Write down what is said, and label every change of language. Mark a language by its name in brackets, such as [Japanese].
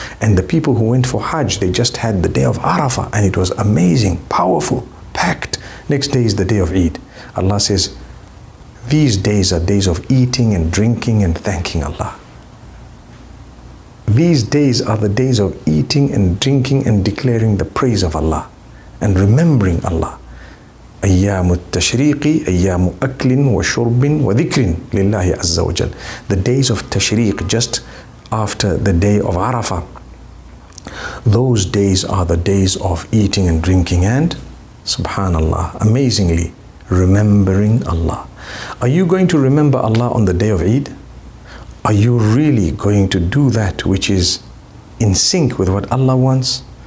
[English] And the people who went for Hajj, they just had the day of Arafah, and it was amazing, powerful, packed. Next day is the day of Eid. Allah says, these days are days of eating and drinking and thanking Allah. These days are the days of eating and drinking and declaring the praise of Allah and remembering Allah. [Arabic] أيام التشريق أيام أكل وشرب وذكر لله عز وجل. [English] The days of Tashriq, just after the day of Arafah. Those days are the days of eating and drinking and, subhanallah, amazingly, remembering Allah. Are you going to remember Allah on the day of Eid? Are you really going to do that which is in sync with what Allah wants?